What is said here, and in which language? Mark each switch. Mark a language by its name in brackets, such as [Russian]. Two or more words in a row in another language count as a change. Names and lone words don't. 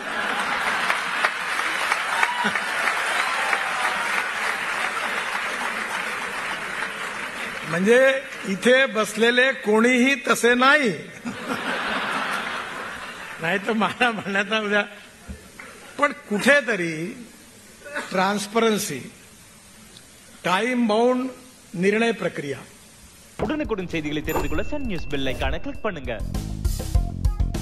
[Marathi] म्हणजे इथे बसलेले कोणीही तसे नाही. नाही तर मला म्हणण्याचा उद्या. पण कुठेतरी [English] transparency, time bound [Marathi] निर्णय प्रक्रिया. [Tamil] உடனுக்குடன் செய்திகளை தெரிந்து கொள்ள சன் நியூஸ் [English] bell icon click [Tamil] பண்ணுங்க.